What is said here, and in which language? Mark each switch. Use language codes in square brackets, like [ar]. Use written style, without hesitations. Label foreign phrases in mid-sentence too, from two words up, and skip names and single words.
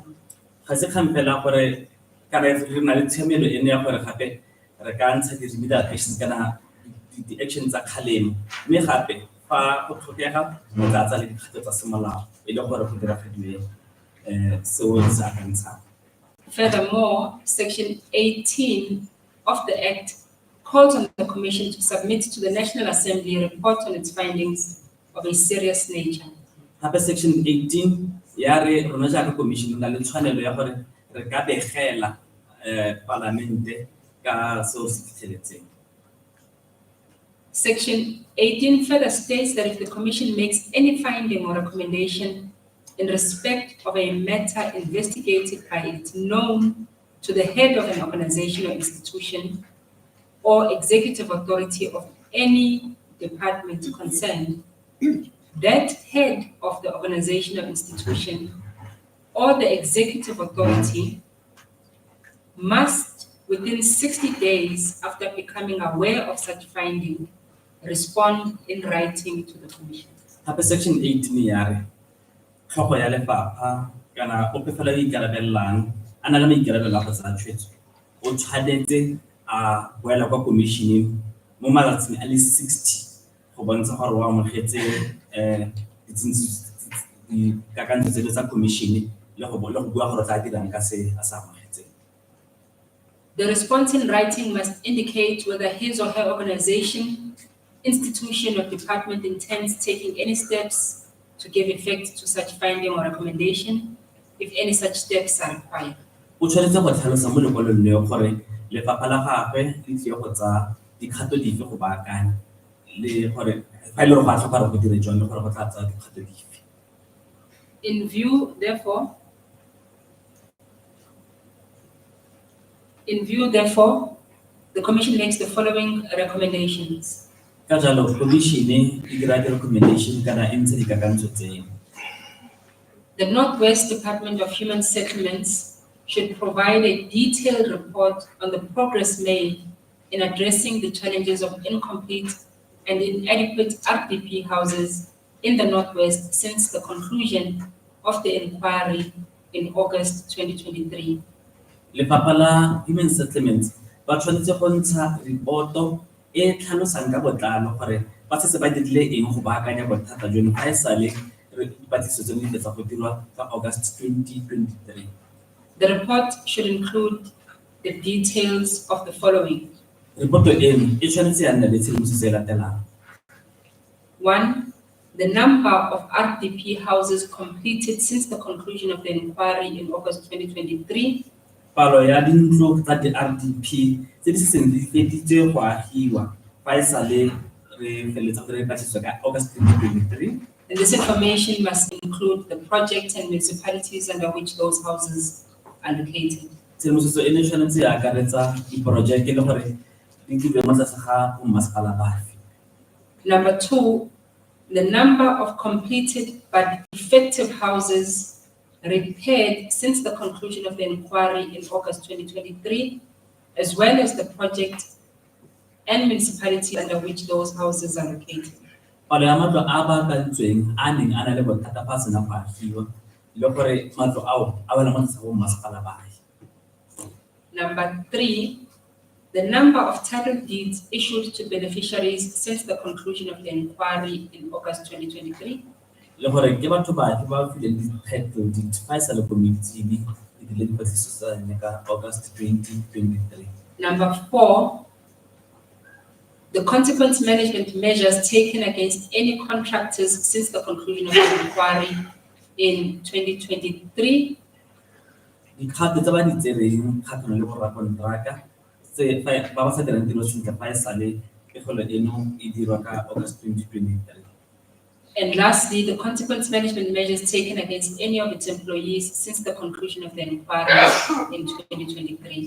[tn] Ga se kgang fela gore kana re na le tshemelo ene ya gore gape re ka ntsha di- [en] remedial actions [tn] kana di-actions tsa kgalemo, mme gape fa go tlhokega re tla tsa le dikgato tsa semolao e le gore go diragadiwe seo se akantshang. [en] Furthermore, Section 18 of the Act calls on the Commission to submit to the National Assembly a report on its findings of a serious nature. [tn] Gape section 18 ya re rona jaaka commission na le tshwanelo ya gore re ka begela parlamente ka seo se fitlheletseng. [en] Section 18 further states that if the Commission makes any finding or recommendation in respect of a matter investigated by it known to the head of an organization or institution or executive authority of any department concerned, that head of the organization or institution or the executive authority must, within 60 days after becoming aware of such finding, respond in writing to the Commission. [tn] Gape section 18 ya re tlhogo ya lefapha kana o pefela o ikarabellang a na le maikarabelo a go tsaya tshwetso o tshwanetse a boela kwa commissioneng mo malatsing a le 60 go bontsha gore o amogetse dikakanyo tse tsa commission le go bua gore tla dirang ka se a sa amogetseng. [en] The response in writing must indicate whether his or her organization, institution, or department intends taking any steps to give effect to such finding or recommendation, if any such steps are required. [tn] O tshwanetse go tlhalosa mo lekwalong leo gore lefapha la gagwe le tlile go tsa dikgato dife go baakanya le gore fa ile go a tlhoka go dira jang le gore go tla tsa dikgato dife. [en] In view, therefore, the Commission makes the following recommendations. [tn] Ka jalo commission e dira recommendation kana entse dikakanyo tseno. [en] The Northwest Department of Human Settlements should provide a detailed report on the progress made in addressing the challenges of incomplete and inadequate RDP houses in the Northwest since the conclusion of the inquiry in August 2023. [tn] Lefapha la Human Settlements ba tshwanetse go ntsha reporto e tlhalosang ka botlalo gore ba se ba dirile eng go baakanya bothata jono fa e sale dipatlisiso tseno di fetsa go dirwa ka August 2023. [en] The report should include the details of the following. [tn] Reporto eno e tshwanetse ya nna le tshedimosetso e latelang. 1. [en] The number of RDP houses completed since the conclusion of the inquiry in August 2023. [tn] Palo ya dintlo tsa di-RDP tse di seng di feditse go agiwa fa e sale re feletsa gore patlisiso ka August 2023. [en] And this information must include the projects and municipalities under which those houses are located. [tn] Tshedimosetso eno e tshwanetse ya akaretsa diporojeke le gore di dirwe mo tlase ga bommasepala bafe. [en] Number 2, the number of completed but effective houses repaired since the conclusion of the inquiry in August 2023, as well as the project and municipality under which those houses are located. [tn] Palo ya matlo a baakantsweng a neng a na le bothata fa a sena go agiwa le gore matlo ao a wela mo tlase ga bommasepala bafe. [en] Number 3, the number of title deeds issued to beneficiaries since the conclusion of the inquiry in August 2023. [tn] Le gore ke batho bafe ba fileng di- [en] title deed [tn] fa e sale committee e dirile dipatlisiso tsa yone ka August 2023. [en] Number 4, the consequence management measures taken against any contractors since the conclusion of the inquiry in 2023. [tn] Dikgato tse ba di tsereng kgatlhanong le borakonteraka tse ba ba sa dirang tiro sentle fa e sale pegelo eno e dirwa ka August 2023. [en] And lastly, the consequence management measures taken against any of its employees since the conclusion of the inquiry in 2023.